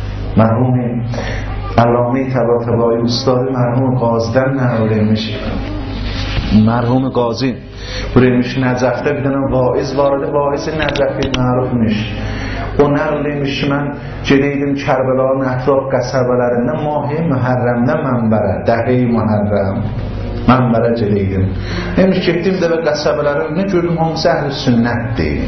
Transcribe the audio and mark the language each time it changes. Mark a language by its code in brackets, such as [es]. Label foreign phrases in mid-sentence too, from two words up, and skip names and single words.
[fa] مرحوم علامه طباطبایی استاد مرحوم [az] قاضدن نقلش مرحوم قاضی buraymış Nəcəfdə bir dənə vaiz var idi, vaizi Nəcəfi mərufmuş. O nəqliymiş ki, mən gedəydim Kərbəlanın ətraf qəsəbələrində mahi Mühərrəmdə mənbərə, dəhi Mühərrəm mənbərə gedəydim. Demiş, getdim də və qəsəbələrində gördüm, hamısı əhl-i sünnətdir.